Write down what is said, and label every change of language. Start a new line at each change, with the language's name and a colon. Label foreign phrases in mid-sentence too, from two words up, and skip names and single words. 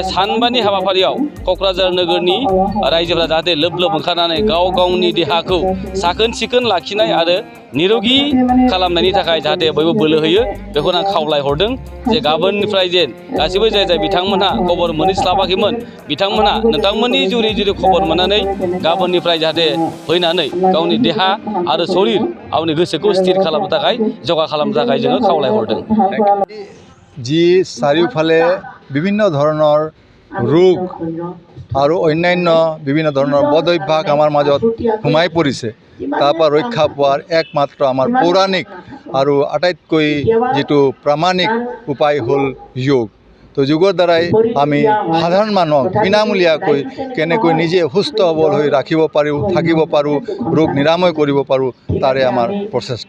Bodo: सानबानि हाबाफारियाव क'क्राझार नोगोरनि रायजोफोरा जाहाथे लोब ओंखारनानै गाव गावनि देहाखौ साखोन सिखोन लाखिनाय आरो निरोगी खालामनायनि थाखाय जाहाथे बयबो बोलो होयो बेखौनो आं खावलायहरदों जे गाबोननिफ्राय जे गासैबो जाय बिथांमोनहा खबर मोनहैस्लाबाखैमोन बिथांमोनहा नोंथांमोननि जुरि खबर मोननानै गाबोननिफ्राय जाहाथे फैनानै गावनि देहा आरो शरीर गावनि गोसोखौ स्थिर खालामनो थाखाय जगा खालामनो थाखाय जोङो खावलायहरदों। जी चारियोफाले
Assamese: বিভিন্ন ধৰণৰ ৰোগ আৰু অন্যান্য বিভিন্ন ধৰণৰ বদ অভ্যাস আমাৰ মাজত সোমাই পৰিছে, তাৰ পৰা ৰক্ষা পোৱাৰ একমাত্ৰ আমাৰ পৌৰাণিক আৰু আটাইতকৈ যিটো প্ৰামাণিক উপায় হ'ল যোগ। তো যোগৰ দ্বাৰাই আমি সাধাৰণ মানুহক বিনামূলীয়াকৈ কেনেকৈ নিজে সুস্থ সবল হৈ ৰাখিব পাৰোঁ, থাকিব পাৰোঁ, ৰোগ নিৰাময় কৰিব পাৰোঁ, তাৰে আমাৰ প্ৰচেষ্টা।